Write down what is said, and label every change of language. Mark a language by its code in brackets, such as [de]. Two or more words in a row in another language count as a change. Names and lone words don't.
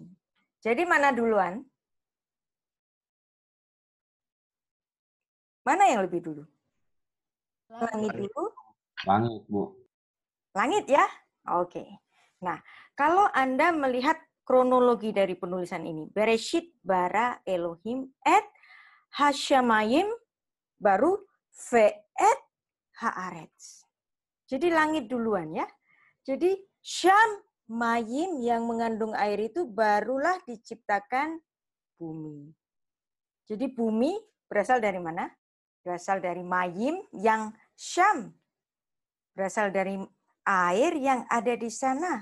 [id] Jadi mana duluan? Mana yang lebih dulu? Langit dulu? Langit, Bu. Langit ya? Oke. Nah, kalau Anda melihat kronologi dari penulisan ini, [he] בראשית ברא אלהים את השמים baru ואת הארץ. [id] Jadi langit duluan ya. Jadi [he] שם מים [id] yang mengandung air itu barulah diciptakan bumi. Jadi bumi berasal dari mana? Berasal dari mayim yang syam. Berasal dari air yang ada di sana.